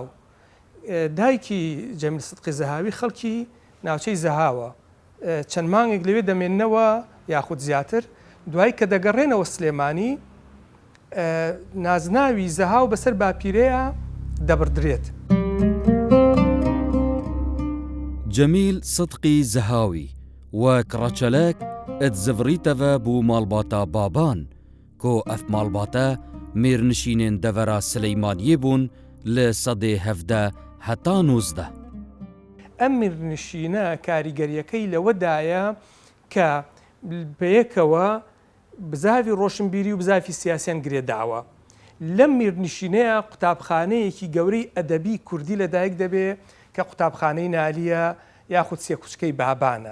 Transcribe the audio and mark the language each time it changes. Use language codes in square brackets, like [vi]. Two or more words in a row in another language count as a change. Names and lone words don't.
[ckb] دایکی جەمیل سدقی زەهاوی خەڵکی ناوچەی زەهاوە، چەند مانگێک لەوێ دەمێننەوە یاخود زیاتر، دوای کە دەگەڕێنەوە سلێمانی نازناوی زەهاو بەسەر باپیرەیە دەبردرێت. [ku] جەمیل سدقی زەهاوی وەک ڕەچەلەک ئەتزڤڕیتەوە بوو ماڵباتە بابان، کۆ ئەف ماڵباتە mêrnişînên devera Silêmaniyê bûn li sedê 17 heta 19. [ckb] ئەم میرنشینە کاریگەریەکەی لەوەدایە کە بەیەکەوە بزاوی ڕۆشنبیری و بزافی سیاسیان گرێداوە. لەم میرنشینەیە قوتابخانەیەکی گەورەی ئەدەبی کوردی لەدایک دەبێ کە قوتابخانەی نالیە یاخود سێکوچکەی بابانە.